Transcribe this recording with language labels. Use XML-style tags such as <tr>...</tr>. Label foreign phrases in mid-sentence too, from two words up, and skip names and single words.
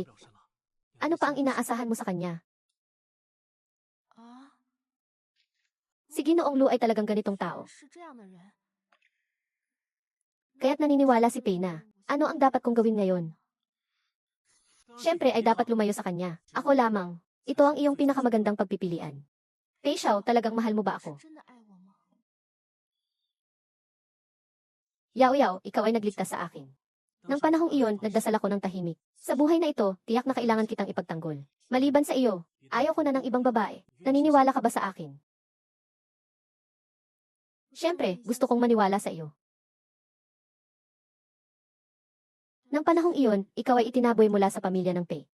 <tl>Ano pa ang inaasahan mo sa kanya? Si Ginoong Lu ay talagang ganitong tao. Kaya't naniniwala si Pei na, ano ang dapat kong gawin ngayon? Siyempre ay dapat lumayo sa kanya. Ako lamang. Ito ang iyong pinakamagandang pagpipilian. Pei Xiao, talagang mahal mo ba ako?</tl> <zh>真的爱我吗？</zh> <tl>Yao Yao, ikaw ay nagligtas sa akin. Nang panahong iyon, nagdasal ako ng tahimik. Sa buhay na ito, tiyak na kailangan kitang ipagtanggol. Maliban sa iyo, ayaw ko na ng ibang babae. Naniniwala ka ba sa akin? Siyempre, gusto kong maniwala sa iyo. Nang panahong iyon, ikaw ay itinaboy mula sa pamilya ng Pei.</tl>